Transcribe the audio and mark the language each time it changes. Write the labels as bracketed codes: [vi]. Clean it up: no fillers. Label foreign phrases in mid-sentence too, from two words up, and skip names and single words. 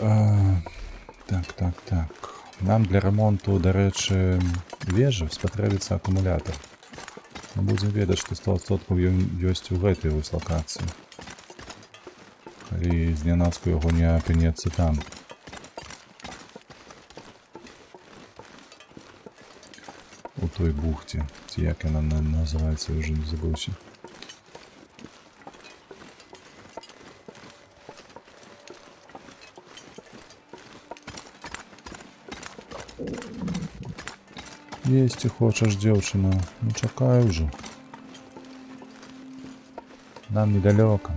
[be] Нам для ремонту, дарэчы, вежы спатрэбіцца акумулятор. Мы будзем ведаць, што 100% ён ёсць у гэтай вось лакацыі. Калі знянацку яго не апынецца там. [uk] у той бухті. Ці як вона називається, я вже не забувся. Їсти хочеш, дівчина? Ну чекай вже. Нам недалеко.